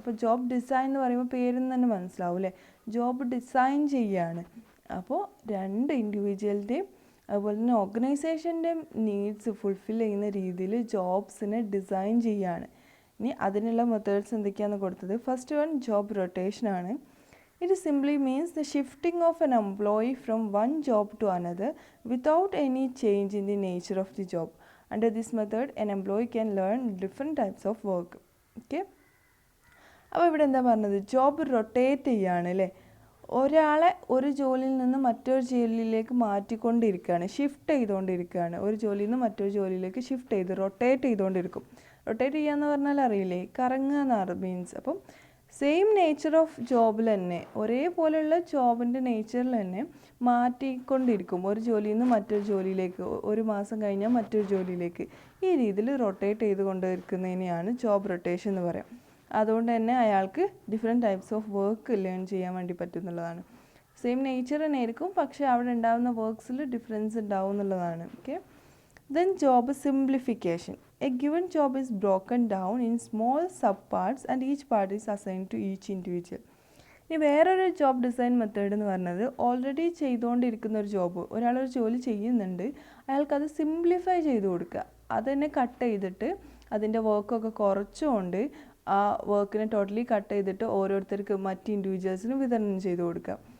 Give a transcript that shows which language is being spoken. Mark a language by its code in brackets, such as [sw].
[ml] അപ്പോൾ job design എന്ന് പറയുമ്പോൾ പേരിൽ നിന്ന് തന്നെ മനസ്സിലാവും അല്ലേ, ജോബ് ഡിസൈൻ ചെയ്യുകയാണ്. അപ്പോൾ രണ്ട് ഇൻഡിവിജ്വലിൻ്റെയും അതുപോലെ തന്നെ ഓർഗനൈസേഷൻ്റെയും നീഡ്സ് ഫുൾഫിൽ ചെയ്യുന്ന രീതിയിൽ ജോബ്സിനെ ഡിസൈൻ ചെയ്യുകയാണ്. ഇനി അതിനുള്ള മെത്തേഡ്സ് എന്തൊക്കെയാണെന്ന് കൊടുത്തത്. [en] first one job rotation [ml] ആണ്. [en] It simply means the shifting of an employee from one job to another without any change in the nature of the job. Under this method, an employee can learn different types of work. Okay? [ml] അപ്പോൾ ഇവിടെ എന്താ പറഞ്ഞത്, job rotate ചെയ്യുകയാണ് അല്ലേ. ഒരാളെ ഒരു ജോലിയിൽ നിന്ന് മറ്റൊരു ജോലിയിലേക്ക് മാറ്റിക്കൊണ്ടിരിക്കുകയാണ്, ഷിഫ്റ്റ് ചെയ്തുകൊണ്ടിരിക്കുകയാണ്. ഒരു ജോലിയിൽ നിന്ന് മറ്റൊരു ജോലിയിലേക്ക് ഷിഫ്റ്റ് ചെയ്ത് റൊട്ടേറ്റ് ചെയ്തുകൊണ്ടിരിക്കും. റൊട്ടേറ്റ് ചെയ്യുക എന്ന് പറഞ്ഞാൽ അറിയില്ലേ, കറങ്ങുക എന്നാണ് മീൻസ്. അപ്പം [en] same nature of ജോബിൽ [ml] തന്നെ ഒരേപോലെയുള്ള ജോബിൻ്റെ നേച്ചറിൽ തന്നെ മാറ്റിക്കൊണ്ടിരിക്കും. ഒരു ജോലിയിൽ നിന്ന് മറ്റൊരു ജോലിയിലേക്ക്, ഒരു മാസം കഴിഞ്ഞാൽ മറ്റൊരു ജോലിയിലേക്ക്, ഈ രീതിയിൽ റൊട്ടേറ്റ് ചെയ്ത് കൊണ്ടിരിക്കുന്നതിനെയാണ് ജോബ് റൊട്ടേഷൻ എന്ന് പറയാം. അതുകൊണ്ട് തന്നെ അയാൾക്ക് [en] different types of work learn [ml] ചെയ്യാൻ വേണ്ടി പറ്റും എന്നുള്ളതാണ്. [en] same nature [ml] തന്നെ ആയിരിക്കും, പക്ഷേ അവിടെ ഉണ്ടാകുന്ന വർക്ക്സിൽ ഡിഫറൻസ് ഉണ്ടാവും എന്നുള്ളതാണ്. [en] Okay, then job simplification. A given job is broken down in small subparts and each part is assigned to each individual. [ml] ഇനി വേറൊരു ജോബ് ഡിസൈൻ മെത്തേഡ് എന്ന് പറഞ്ഞത് ഓൾറെഡി ചെയ്തുകൊണ്ടിരിക്കുന്ന ഒരു ജോബ്, ഒരാളൊരു ജോലി ചെയ്യുന്നുണ്ട്, അയാൾക്കത് സിംപ്ലിഫൈ ചെയ്ത് കൊടുക്കുക. അതിനെ കട്ട് ചെയ്തിട്ട് അതിൻ്റെ വർക്കൊക്കെ കുറച്ചുകൊണ്ട് ആ വർക്കിനെ ടോട്ടലി കട്ട് ചെയ്തിട്ട് ഓരോരുത്തർക്ക് മറ്റ് ഇൻഡിവിജ്വൽസിന് വിതരണം ചെയ്ത് കൊടുക്കുക.